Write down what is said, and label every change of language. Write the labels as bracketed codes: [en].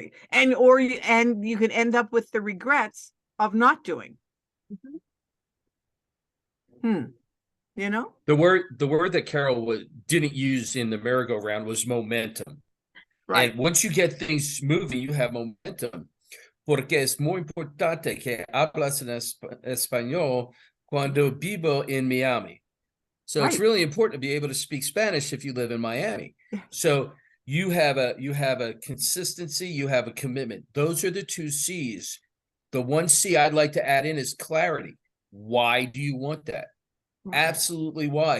[en] And you can end up with the regrets of not doing. Mm-hmm. You know, the word that Carol didn't use in the merry-go-round was momentum. Right. And once you get things moving, you have momentum. [es] Porque es muy importante que hablas en español cuando vivo en Miami. [en] So It's really important to be able to speak Spanish if you live in Miami. So you have a consistency, you have a commitment. Those are the two C's. The one C I'd like to add in is clarity. Why do you want that? Absolutely why?